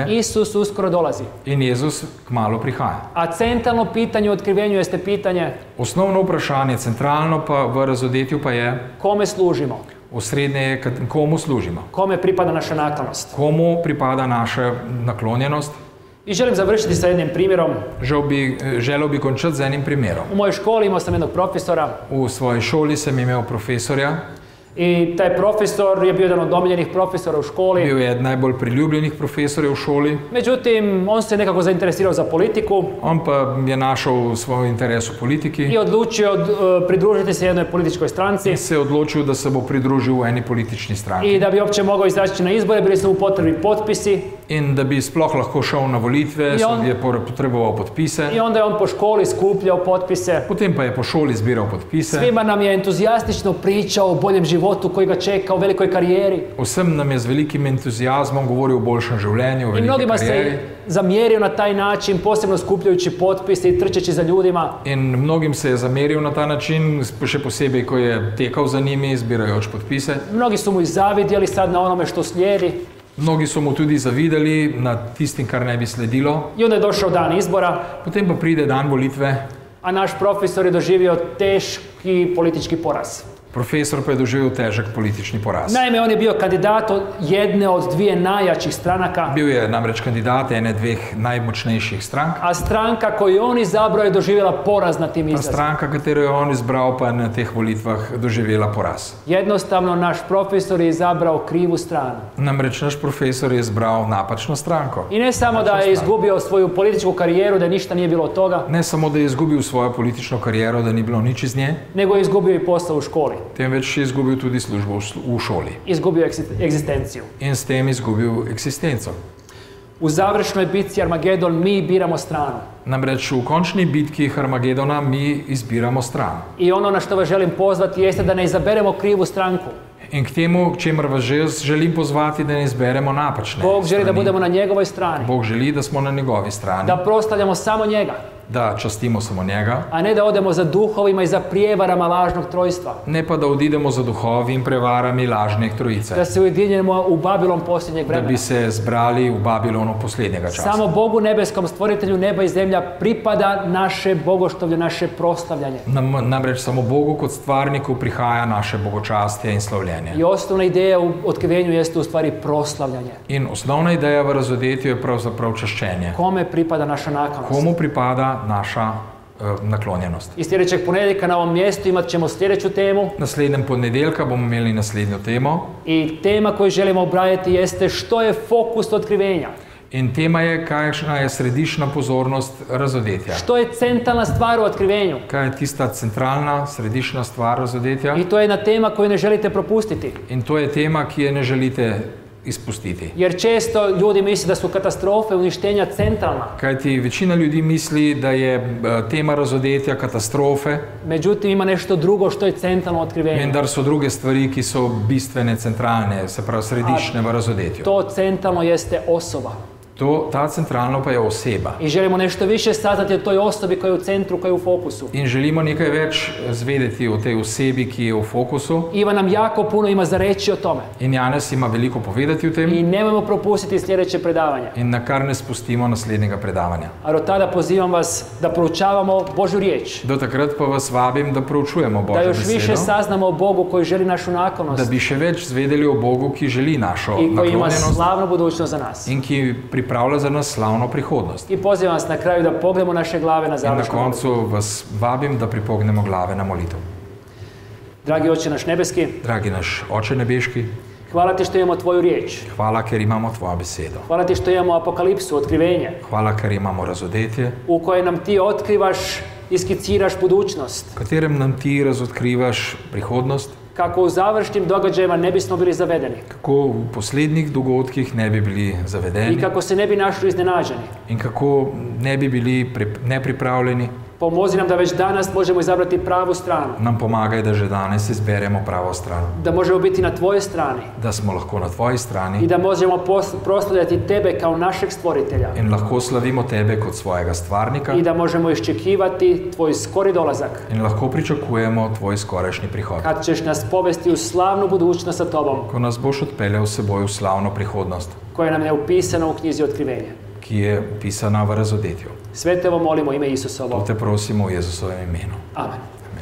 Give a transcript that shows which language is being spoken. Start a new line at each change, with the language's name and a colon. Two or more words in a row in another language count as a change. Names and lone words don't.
Croatian: Isus uskoro dolazi.
Slovenian: in Jezus kmalu prihaja.
Croatian: A centralno pitanje u Otkrivenju jeste pitanje
Slovenian: Osnovno vprašanje, centralno pa v Razodetju pa je,
Croatian: kome služimo,
Slovenian: osrednje je, komu služimo,
Croatian: kome pripada naša naklonost.
Slovenian: komu pripada naša naklonjenost.
Croatian: I želim završiti sa jednim primjerom.
Slovenian: Želel bi končati z enim primerom.
Croatian: U mojoj školi imao sam jednog profesora
Slovenian: V svoji šoli sem imel profesorja,
Croatian: i taj profesor je bio jedan od omiljenih profesora u školi.
Slovenian: bil je eden najbolj priljubljenih profesorjev v šoli,
Croatian: Međutim, on se nekako zainteresirao za politiku
Slovenian: on pa je našel svoj interes v politiki
Croatian: i odlučio pridružiti se jednoj političkoj stranci.
Slovenian: in se je odločil, da se bo pridružil v eni politični stranki.
Croatian: I da bi uopće mogao izaći na izbore, bili su mu potrebni potpisi.
Slovenian: In da bi sploh lahko šel na volitve, je potreboval podpise.
Croatian: I onda je on po školi skupljao potpise.
Slovenian: Potem pa je po šoli zbiral podpise.
Croatian: Svima nam je entuzijastično pričao o boljem životu koji ga čeka, o velikoj karijeri.
Slovenian: Vsem nam je z velikim entuzijazmom govoril o boljšem življenju, o
Croatian: I
Slovenian: veliki
Croatian: mnogima
Slovenian: karijeri.
Croatian: se zamjerio na taj način, posebno skupljajući potpise i trčeći za ljudima.
Slovenian: In mnogim se je zameril na ta način, še posebej, ko je tekal za njimi, zbirajoč podpise.
Croatian: Mnogi su mu i zavidjeli sad na onome što slijedi.
Slovenian: Mnogi so mu tudi zavidali na tistim, kar ne bi sledilo.
Croatian: I onda je došao dan izbora,
Slovenian: Potem pa pride dan volitve,
Croatian: a naš profesor je doživio teški politički poraz.
Slovenian: profesor pa je doživel težek politični poraz.
Croatian: Naime, on je bio kandidat od jedne od dvije najjačih stranaka,
Slovenian: Bil je namreč kandidat ene dveh najmočnejših strank.
Croatian: a stranka koju on izabrao je doživjela poraz na tim
Slovenian: Ta
Croatian: izrazima.
Slovenian: stranka, katero je on izbral, pa je na teh volitvah doživela poraz.
Croatian: Jednostavno, naš profesor je izabrao krivu stranu.
Slovenian: Namreč naš profesor je izbral napačno stranko.
Croatian: I ne samo da je izgubio svoju političku karijeru, da ništa nije bilo od toga,
Slovenian: Ne samo, da je izgubil svojo politično kariero, da ni bilo nič iz nje,
Croatian: nego je izgubio i posao u školi.
Slovenian: temveč je izgubil tudi službo v šoli
Croatian: Izgubio je egzistenciju.
Slovenian: in s tem izgubil eksistenco.
Croatian: U završnoj bitci Armagedon mi biramo stranu.
Slovenian: Namreč v končni bitki Armagedona mi izbiramo stran.
Croatian: I ono na što vas želim pozvati jeste da ne izaberemo krivu stranku.
Slovenian: In k temu, k čemer vas želim pozvati, da ne izberemo napačne
Croatian: Bog želi da
Slovenian: strani.
Croatian: budemo na njegovoj strani.
Slovenian: Bog želi, da smo na njegovi strani,
Croatian: Da proslavljamo samo njega,
Slovenian: da častimo samo njega,
Croatian: a ne da odemo za duhovima i za prijevarama lažnog trojstva.
Slovenian: ne pa da odidemo za duhovi in prevarami lažne trojice,
Croatian: Da se ujedinjemo u Babilon posljednjeg
Slovenian: da bi
Croatian: vremena.
Slovenian: se zbrali v Babilonu poslednjega časa.
Croatian: Samo Bogu nebeskom, stvoritelju neba i zemlja, pripada naše bogoštovlje, naše proslavljanje.
Slovenian: Namreč samo Bogu kot stvarniku prihaja naše bogočastje in slavljenje.
Croatian: I osnovna ideja u otkrivenju jeste u stvari proslavljanje.
Slovenian: In osnovna ideja v razodetju je pravzaprav čaščenje.
Croatian: Kome pripada naša naklonost?
Slovenian: Komu pripada naša naklonjenost?
Croatian: I sljedećeg ponedjeljka na ovom mjestu imat ćemo sljedeću temu.
Slovenian: Naslednjem ponedeljka bomo imeli naslednjo temo.
Croatian: I tema koju želimo obraditi jeste što je fokus otkrivenja.
Slovenian: In tema je, kakšna je središčna pozornost razodetja.
Croatian: Što je centralna stvar u otkrivenju?
Slovenian: Kaj je tista centralna, središčna stvar razodetja?
Croatian: I to je jedna tema koju ne želite propustiti.
Slovenian: In to je tema, ki je ne želite izpustiti.
Croatian: Jer često ljudi misle da su katastrofe, uništenja centralna.
Slovenian: Kajti večina ljudi misli, da je tema razodetja katastrofe,
Croatian: Međutim, ima nešto drugo što je centralno otkrivenje.
Slovenian: vendar so druge stvari, ki so bistvene, centralne, se pravi središčne v razodetju.
Croatian: To centralno jeste osoba.
Slovenian: Ta centralno pa je oseba.
Croatian: I želimo nešto više saznati o toj osobi koja je u centru, koja je u fokusu.
Slovenian: In želimo nekaj več zvedeti o tej osebi, ki je v fokusu.
Croatian: Ivan nam jako puno ima za reći o tome.
Slovenian: In Janez ima veliko povedati o tem.
Croatian: I nemojmo propustiti sljedeće predavanje.
Slovenian: In na kar ne spustimo naslednjega predavanja.
Croatian: A do tada pozivam vas da proučavamo Božju riječ.
Slovenian: Do takrat pa vas vabim, da proučujemo
Croatian: Da
Slovenian: Božjo
Croatian: još više
Slovenian: besedo,
Croatian: saznamo o Bogu koji želi našu
Slovenian: da
Croatian: naklonost
Slovenian: bi še več zvedeli o Bogu, ki želi našo
Croatian: i koji ima
Slovenian: naklonjenost
Croatian: slavnu budućnost za nas.
Slovenian: in ki pripravlja za nas slavno prihodnost.
Croatian: I pozivam vas na kraju da pogledamo naše glave na
Slovenian: In na
Croatian: završnu molitvu.
Slovenian: koncu vas vabim, da pripognemo glave na molitev.
Croatian: Dragi Oče naš nebeski,
Slovenian: Dragi naš Oče nebeški,
Croatian: hvala ti što imamo tvoju riječ.
Slovenian: hvala, ker imamo tvojo besedo.
Croatian: Hvala ti što imamo apokalipsu, otkrivenje,
Slovenian: Hvala, ker imamo razodetje,
Croatian: u kojem nam ti otkrivaš i skiciraš budućnost.
Slovenian: v katerem nam ti razotkrivaš prihodnost,
Croatian: Kako u završnim događajima ne bismo bili zavedeni.
Slovenian: kako v poslednjih dogodkih ne bi bili
Croatian: I
Slovenian: zavedeni
Croatian: kako se ne bi našli iznenađeni.
Slovenian: in kako ne bi bili nepripravljeni.
Croatian: Pomozi nam da već danas možemo izabrati pravu stranu.
Slovenian: Nam pomagaj, da že danes izberemo pravo stran,
Croatian: Da možemo biti na tvojoj strani.
Slovenian: da smo lahko na tvoji
Croatian: I
Slovenian: strani
Croatian: da možemo proslavljati tebe kao našeg stvoritelja.
Slovenian: in lahko slavimo tebe kot svojega stvarnika
Croatian: I da možemo iščekivati tvoj skori dolazak.
Slovenian: in lahko pričakujemo tvoj skorajšnji prihod,
Croatian: Kad ćeš nas povesti u slavnu budućnost sa tobom,
Slovenian: ko nas boš odpeljal s seboj v slavno prihodnost,
Croatian: koja nam je upisana u knjizi Otkrivenja.
Slovenian: ki je upisana v razodetju.
Croatian: Sve te ovo molimo u ime
Slovenian: To
Croatian: Isusovo.
Slovenian: te prosimo v Jezusovem imenu. Amen.